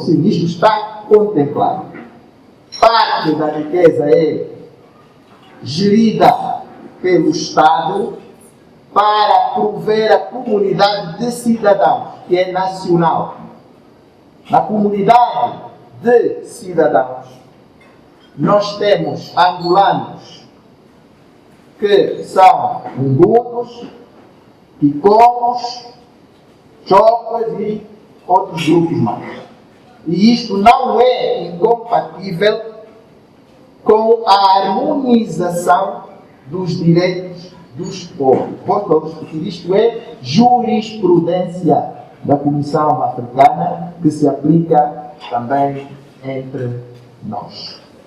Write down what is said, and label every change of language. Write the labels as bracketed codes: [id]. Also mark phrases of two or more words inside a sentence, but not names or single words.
[pt] Sim, isto está contemplado. Parte da riqueza é gerida pelo Estado para prover a comunidade de cidadãos, que é nacional. Na comunidade de cidadãos, nós temos angolanos que são umbunos, ticomos, chocas e outros grupos mais. E isto não é incompatível com a harmonização dos direitos dos povos. Posso repetir, isto é jurisprudência da Comissão Africana que se aplica também entre nós.